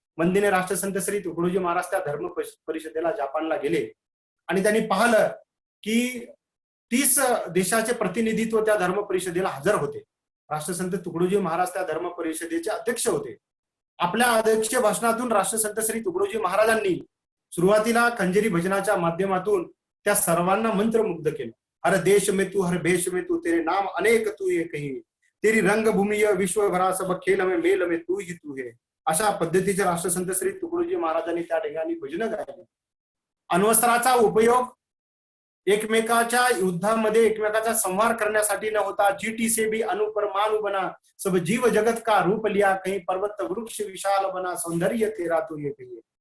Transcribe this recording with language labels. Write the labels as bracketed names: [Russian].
[Marathi] वंदनीय राष्ट्रसंत श्री तुकडोजी महाराज त्या धर्म परिषदेला जपानला गेले आणि त्यांनी पाहिलं की 30 देशाचे प्रतिनिधित्व त्या धर्म परिषदेला हजर होते. राष्ट्रसंत तुकडोजी महाराज त्या धर्म परिषदेचे अध्यक्ष होते. आपल्या अध्यक्ष भाषणातून राष्ट्रसंत श्री तुकडोजी महाराजांनी सुरुवातीला खंजेरी भजनाच्या माध्यमातून त्या सर्वांना मंत्रमुग्ध केलं. [Hindi] हर देश में तू, हर भेष में तू, तेरे नाम अनेक तू एक ही, तेरी रंगभूमी विश्वभरा सब खेल में मेल में तू ही तू है. [Marathi] अशा पद्धतीचे राष्ट्रसंत श्री तुकडोजी महाराजांनी त्या ठिकाणी भजनं गायली. अण्वस्त्राचा उपयोग एकमेकाच्या युद्धामध्ये एकमेकाचा संहार करण्यासाठी न होता [Hindi] जीटी से भी अनुपरमाणु बना, सब जीव जगत का रूप लिया, कहीं पर्वत वृक्ष विशाल बना, सौंदर्य तेरा तू ये कही.